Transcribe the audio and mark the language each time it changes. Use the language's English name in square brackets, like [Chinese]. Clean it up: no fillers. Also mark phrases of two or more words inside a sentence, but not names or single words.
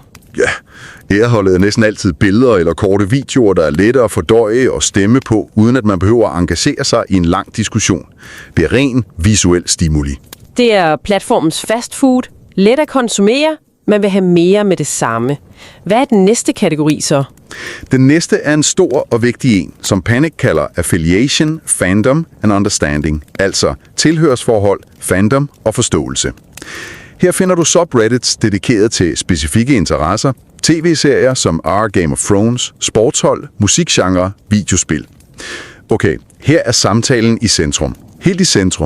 [Danish] Ja, æreholdet er næsten altid billeder eller korte videoer, der er lette at fordøje og stemme på, uden at man behøver at engagere sig i en lang diskussion. Det er ren visuel stimuli. Det er platformens fastfood. Let at konsumere. Man vil have mere med det samme. Hvad er den næste kategori så? Den næste er en stor og vigtig en, som Panic kalder [English] affiliation, fandom and understanding. [Danish] Altså tilhørsforhold, fandom og forståelse. Her finder du subreddits dedikeret til specifikke interesser, tv-serier som Game of Thrones, sportshold, musikgenre, videospil. Okay, her er samtalen i centrum. Helt i centrum.